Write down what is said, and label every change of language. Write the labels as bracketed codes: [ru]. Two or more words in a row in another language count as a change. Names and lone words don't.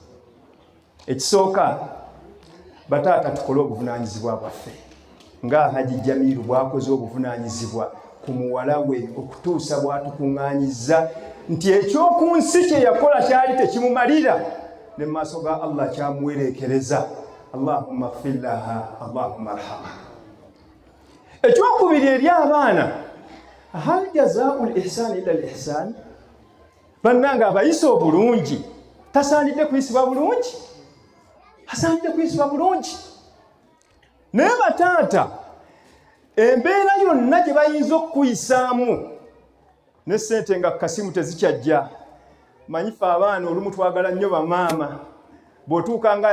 [lg] ekisooka bataata tukole obuvunaanyizibwa bwaffe nga Haji Jamiru bwakoze obuvunaanyizibwa ku muwala we okutuusa bwatukuŋŋaanyizza nti ekyoku nsi kye yakola kyali tekimumalira ne mu maaso ga Allah kyamuwereekereza [ar] اللهم اغفر لها اللهم ارحمها [lg] ekyokubiri eri abaana [ar] هل جزاء الإحسان إلا الإحسان [lg] bannanga abayisa obulungi tasaanidde kuyisibwa bulungi asaanidde kuyisibwa bulungi naye bataata embeera yonna gye bayinza okukuyisaamu ne ssente nga kasimu tezikyajja manyife abaana olumu twagala nnyo bamaama bw'otuuka nga